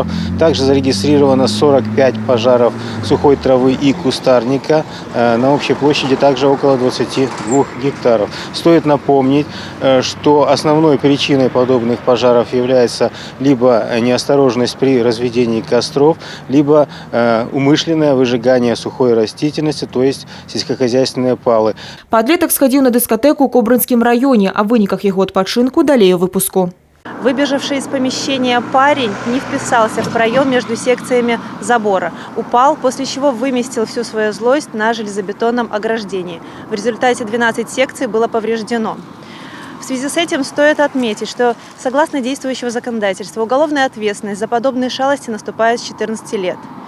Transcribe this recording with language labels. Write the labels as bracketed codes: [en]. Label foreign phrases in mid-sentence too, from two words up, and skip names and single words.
[ru] Также зарегистрировано 45 пожаров сухой травы и кустарника на общей площади также около 22 гектаров. Стоит напомнить, что основной причиной подобных пожаров является либо неосторожность при разведении костров, либо умышленное выжигание сухой растительности, то есть сельскохозяйственные палы. [be] Падлетак схадзіў на дыскатэку ў Кобрынскім раёне, а выніках яго адпачынку далей у выпуску. [ru] Выбежавший из помещения парень не вписался в проем между секциями забора. Упал, после чего выместил всю свою злость на железобетонном ограждении. В результате 12 секций было повреждено. В связи с этим стоит отметить, что согласно действующего законодательства уголовная ответственность за подобные шалости наступает с 14 лет.